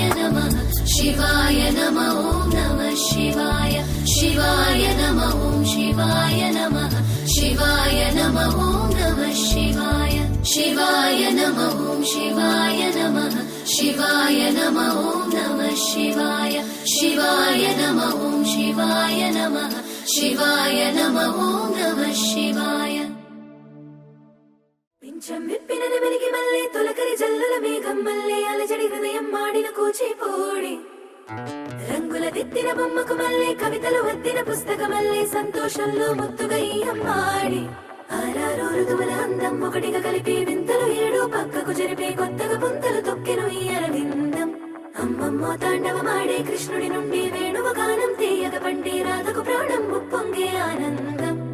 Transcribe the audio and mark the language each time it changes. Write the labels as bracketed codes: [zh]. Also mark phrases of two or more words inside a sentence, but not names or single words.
[sa] नमः शिवाय नमः नमः शिवाय शिवाय नमः शिवाय नमः शिवाय नमः नमः शिवाय शिवाय नमः शिवाय नमः शिवाय नमः नमः शिवाय शिवाय नमः शिवाय नमः शिवाय नमः नमः शिवाय [te] పింఛం విప్పిన నెమలికి మల్లె తొలకరి జల్లుల మేఘం మల్లె అలజడి హృదయం మాడిన కూచిపూడి రంగుల దిద్దిన బొమ్మకు మల్లె కవితలు వద్దిన పుస్తక మల్లె సంతోషంలో ముద్దుగా ఈ అమ్మాడి ఆరారు ఋతువుల అందం ఒకటిగా కలిపి వింతలు ఏడు పక్కకు జరిపే కొత్తగా పుంతలు తొక్కెను ఈ అరవిందం అమ్మమ్మో తాండవమాడే కృష్ణుడి నుండి వేణువ గానం తీయగ పండి రాధకు ప్రాణం ఉప్పొంగే ఆనందం